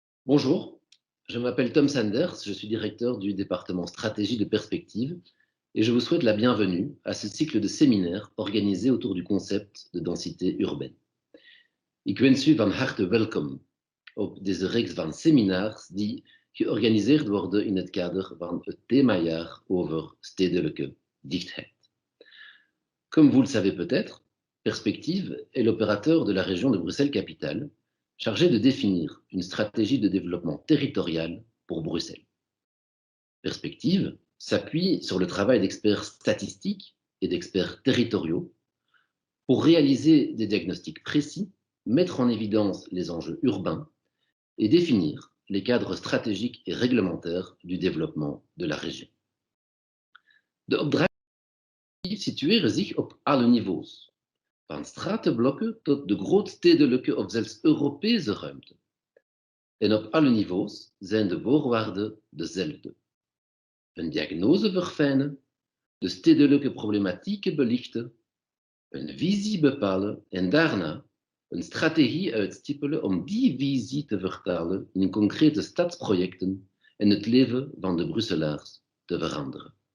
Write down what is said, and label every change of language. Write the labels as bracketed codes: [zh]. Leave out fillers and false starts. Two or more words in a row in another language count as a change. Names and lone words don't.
[fr] Bonjour, je m'appelle Tom Sanders, je suis directeur du département stratégie de perspective et je vous souhaite la bienvenue à ce cycle de séminaires organisé autour du concept de densité urbaine. [nl] Ik wens u van harte welkom op deze reeks van seminars die georganiseerd worden in het kader van het themajaar over stedelijke dichtheid. [fr] Comme vous le savez peut-être, Perspective est l'opérateur de la région de Bruxelles-Capitale, chargé de définir une stratégie de développement territorial pour Bruxelles. Perspective s'appuie sur le travail d'experts statistiques et d'experts territoriaux pour réaliser des diagnostics précis, mettre en évidence les enjeux urbains et définir les cadres stratégiques et réglementaires du développement de la région. [nl] De opdrachten situeren zich op alle niveaus, van stratenblokken tot de grootstedelijke of zelfs Europese ruimte. En op alle niveaus zijn de voorwaarden dezelfde. Een diagnose verfijnen, de stedelijke problematieken belichten, een visie bepalen en daarna een strategie uitstippelen om die visie te vertalen in concrete stadsprojecten en het leven van de Brusselaars te veranderen.